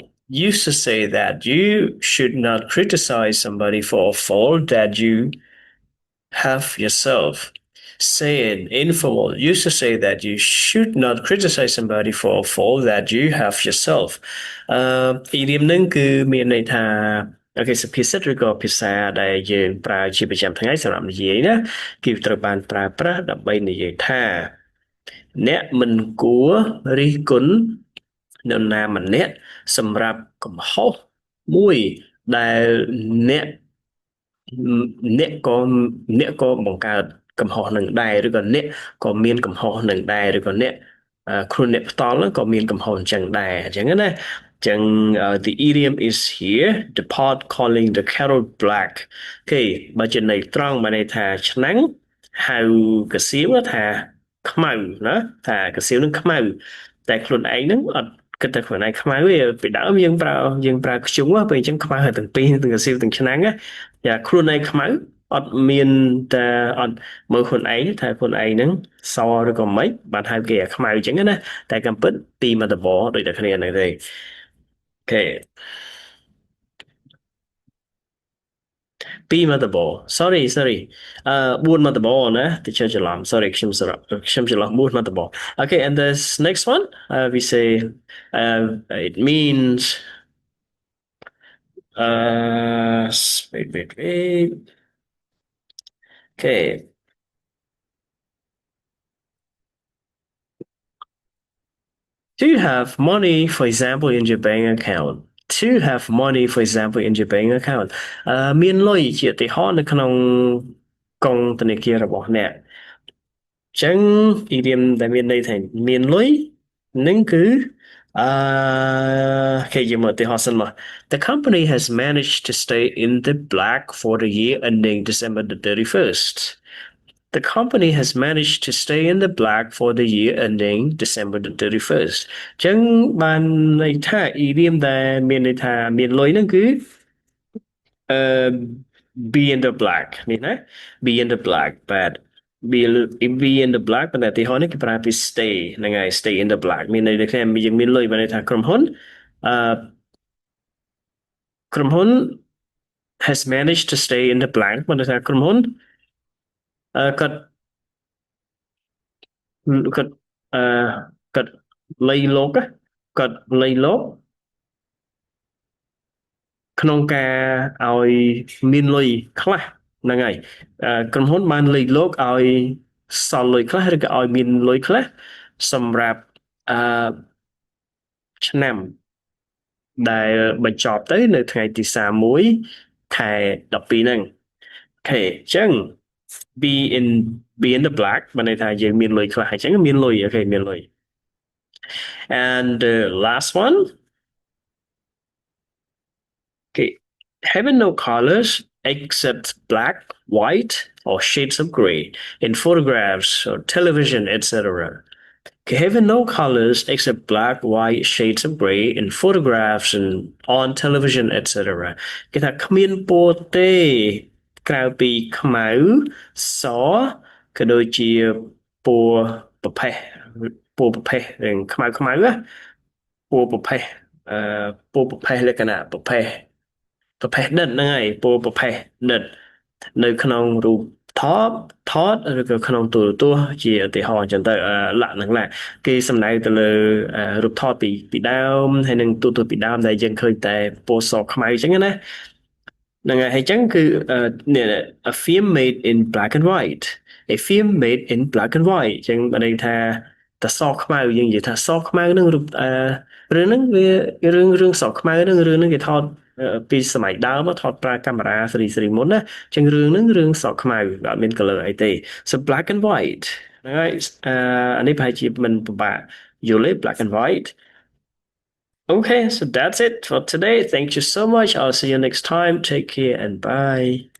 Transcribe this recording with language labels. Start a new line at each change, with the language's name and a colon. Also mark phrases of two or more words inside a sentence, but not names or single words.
English: Used to say that you should not criticize somebody for a fault that you have yourself. Saying informal used to say that you should not criticize somebody for a fault that you have yourself.
Khmer: Idiom ហ្នឹងគឺមានន័យថាអូខេសុភាសិតឬក៏ភាសាដែលយើងប្រើជាប្រចាំថ្ងៃសម្រាប់និយាយណាគឺត្រូវបានប្រើប្រាស់ដើម្បីនិយាយថាអ្នកមិនគួររិះគន់នរណាម្នាក់សម្រាប់កំហុសមួយដែលអ្នក អ្នកក៏អ្នកក៏បង្កើតកំហុសនឹងដែរឬក៏អ្នកក៏មានកំហុសនឹងដែរឬក៏អ្នកខ្លួនអ្នកផ្ទាល់ហ្នឹងក៏មានកំហុសអញ្ចឹងដែរអញ្ចឹងណាអញ្ចឹង
English: the idiom is here the pot calling the kettle black
Khmer: គេបើជាន័យត្រង់បានន័យថាឆ្នាំងហៅកសៀវថាខ្មៅណាថាកសៀវនឹងខ្មៅតែខ្លួនឯងហ្នឹងអត់គិតតែខ្លួនឯងខ្មៅទេពីដើមយើងប្រើខ្ជុងពេលអញ្ចឹងខ្មៅហើយទាំងពីរទាំងកសៀវទាំងឆ្នាំងណាយ៉ាខ្លួនឯងខ្មៅអត់មានតែអត់មើលខ្លួនឯងថាខ្លួនឯងហ្នឹងសឬក៏មិនបានហៅគេអាខ្មៅអញ្ចឹងណាតែកំពិតពីមកតបដូចតែគ្នាហ្នឹងទេអូខេ ពីមកតប
English: sorry
Khmer: 4មកតបណាទៅជឿច្រឡំ
English: sorry
Khmer: ខ្ញុំច្រឡំ4មកតប
English: okay and this next one we say it means wait okay to have money, for example, in your bank account. To have money, for example, in your bank account
Khmer: មានលុយជាឧទាហរណ៍នៅក្នុងកុងធនាគាររបស់អ្នកអញ្ចឹង idiom ដែលមានន័យថាមានលុយនឹងគឺគេយកមកឧទាហរណ៍សិនមក
English: The company has managed to stay in the black for the year ending December the 31st. The company has managed to stay in the black for the year ending December the 31st.
Khmer: អញ្ចឹងបានន័យថា idiom ដែលមានន័យថាមានលុយហ្នឹងគឺអឺ
English: be in the black
Khmer: នេះណា
English: be in the black but be in the black
Khmer: ប៉ុន្តែទីហោនេះគេប្រើពី stay ហ្នឹងហើយ
English: stay in the black
Khmer: មានន័យថាយើងមានលុយបានន័យថាក្រុមហ៊ុនអឺក្រុមហ៊ុន
English: has managed to stay in the black
Khmer: បានន័យថាក្រុមហ៊ុនគាត់ គាត់អឺគាត់លៃលោកគាត់លៃលោកក្នុងការឲ្យមានលុយខ្លះហ្នឹងហើយ ក្រុមហ៊ុនបានលៃលោកឲ្យសល់លុយខ្លះឬក៏ឲ្យមានលុយខ្លះសម្រាប់អឺឆ្នាំដែលបញ្ចប់ទៅនៅថ្ងៃទី31ខែ12ហ្នឹងអូខេអញ្ចឹង
English: be in be in the black
Khmer: បានន័យថាយើងមានលុយខ្លះអញ្ចឹងមានលុយអូខេមានលុយ
English: and the last one okay having no colors except black white or shades of gray in photographs or television etc having no colors except black, white, shades of gray in photographs and on television, etc.
Khmer: គេថាគ្មានពណ៌ទេក្រៅពីខ្មៅសក៏ដូចជាពណ៌ប្រផេះពណ៌ប្រផេះរឿងខ្មៅខ្មៅណាពណ៌ប្រផេះអឺពណ៌ប្រផេះលក្ខណៈប្រផេះប្រផេះដិតហ្នឹងហើយពណ៌ប្រផេះដិតនៅ ក្នុងរូបថតថតឬក៏ក្នុងទូរទស្សន៍ជាឧទាហរណ៍អញ្ចឹងទៅលក្ខណៈគេសំដៅទៅលើរូបថតពីដើមហើយនឹង ទូរទស្សន៍ពីដើមដែលយើងឃើញតែពណ៌សខ្មៅអញ្ចឹងណាហ្នឹងហើយអញ្ចឹងគឺនេះ
English: a film made in black and white a film made in black and white
Khmer: អញ្ចឹងបានន័យថាតសខ្មៅយើងនិយាយថាសខ្មៅនឹងរូបរឿងហ្នឹងវារឿងសខ្មៅហ្នឹងរឿងហ្នឹងគេថតពីសម័យដើមថតប្រើកាមេរ៉ាសេរីមុនណាអញ្ចឹងរឿងហ្នឹងរឿងសខ្មៅអត់មាន color អីទេ
English: so black and white
Khmer: ហ្នឹងហើយអានេះប្រហែលជាមិនពិបាកយល់ទេ
English: black and white Okay, so that's it for today. Thank you so much. I'll see you next time. Take care and bye.